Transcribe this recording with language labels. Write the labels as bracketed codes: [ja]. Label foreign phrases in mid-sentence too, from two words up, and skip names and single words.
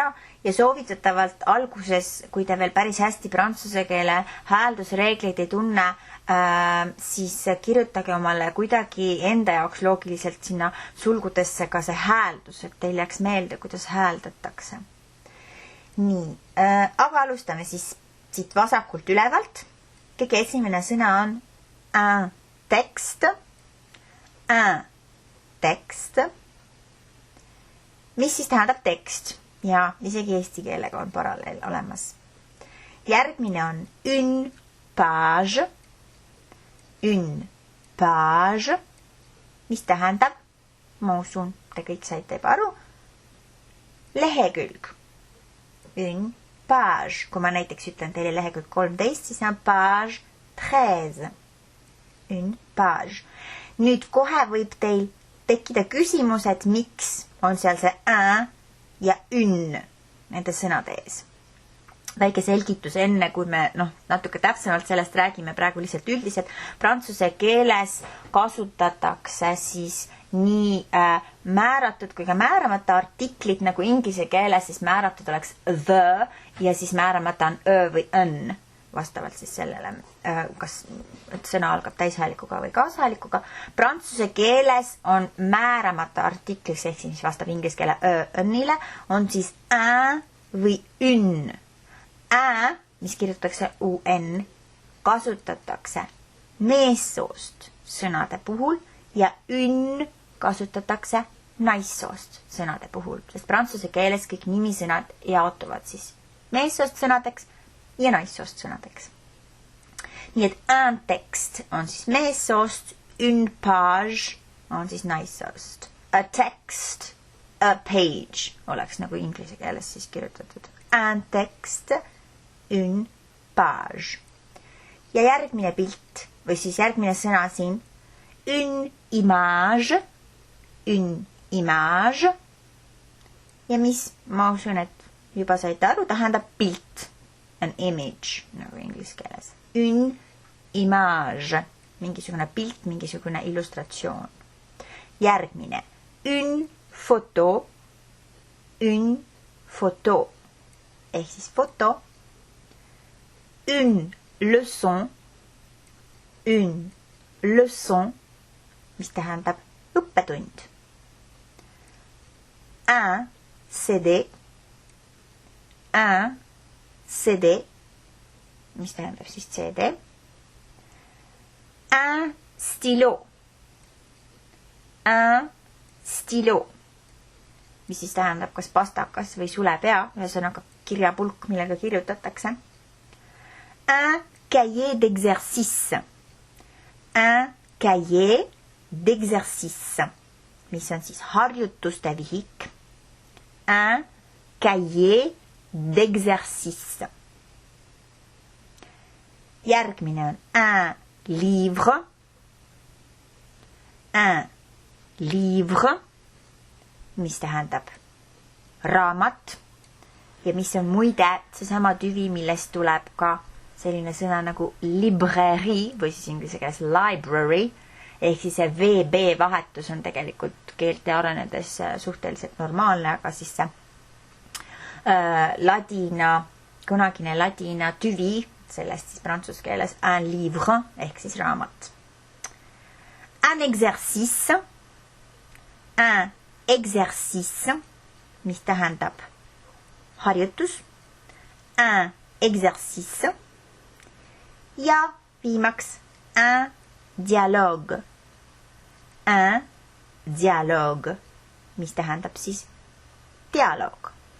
[et] Ja soovitatavalt alguses, kui te veel päris hästi prantsuse keele hääldusreegleid ei tunne, siis kirjutage omale kuidagi enda jaoks loogiliselt sinna sulgudesse ka see hääldus, et teil jääks meelde, kuidas hääldatakse. Nii, aga alustame siis siit vasakult ülevalt. Kõige esimene sõna on [fr] un texte. Un texte. [et] Mis siis tähendab tekst? Ja isegi eesti keelega on paralleel olemas. Järgmine on [fr] une page. Une page. [et] Mis tähendab? Ma usun, te kõik saite juba aru. Lehekülg. [fr] Une page. [et] Kui ma näiteks ütlen teile lehekülg 13, siis on page 13. [fr] Une page. [et] Nüüd kohe võib teil tekkida küsimus, et miks on seal see un ja une nende sõnade ees. Väike selgitus enne, kui me natuke täpsemalt sellest räägime, praegu lihtsalt üldiselt. Prantsuse keeles kasutatakse siis nii määratud kui ka määramata artiklid, nagu inglise keeles siis määratud oleks the ja siis määramata on ö või on. Vastavalt siis sellele, kas sõna algab täishäälikuga või kaashäälikuga. Prantsuse keeles on määramata artiklis, ehk siis vastab inglise keele õnnile, on siis un või une. Un, mis kirjutatakse un, kasutatakse meessoost sõnade puhul ja une kasutatakse naissoost sõnade puhul, sest prantsuse keeles kõik nimisõnad jaotuvad siis meessoost sõnadeks ja naissoost sõnadeks. Nii et un tekst on siis meessoost, [fr] une page [et] on siis naissoost. [en] A text, a page [et] oleks nagu inglise keeles siis kirjutatud. [fr] Un tekst, une page. [et] Ja järgmine pilt või siis järgmine sõna siin. [fr] Une image, une image. [et] Ja mis ma usun, et juba saite aru, tähendab pilt. [en] An image, [et] nagu inglise keeles. [fr] Une image, [et] mingisugune pilt, mingisugune illustratsioon. Järgmine. [fr] Une photo [et] ehk siis foto. [fr] Une leçon, [et] mis tähendab õppetund. [fr] Un CD, [et] mis tähendab siis CD. [fr] Un stylo, [et] mis siis tähendab kas pastakas või sulepea, ühesõnaga kirjapulk, millega kirjutatakse. [fr] Un cahier d'exercice, [et] mis on siis harjutuste vihik. [fr] Un cahier d'exercice. [et] Järgmine on [fr] un livre, [et] mis tähendab raamat ja mis on muide seesama tüvi, millest tuleb ka selline sõna nagu librairie või siis inglise keeles library ehk siis see VB vahetus on tegelikult keelte arenedes suhteliselt normaalne, aga siis see kunagine ladina tüvi, sellest siis prantsuse keeles [fr] un livre [et] ehk siis raamat. [fr] Un exercice, [et] mis tähendab harjutus. [fr] Un exercice. [et] Ja viimaks [fr] un dialogue, [et] mis tähendab siis dialoog.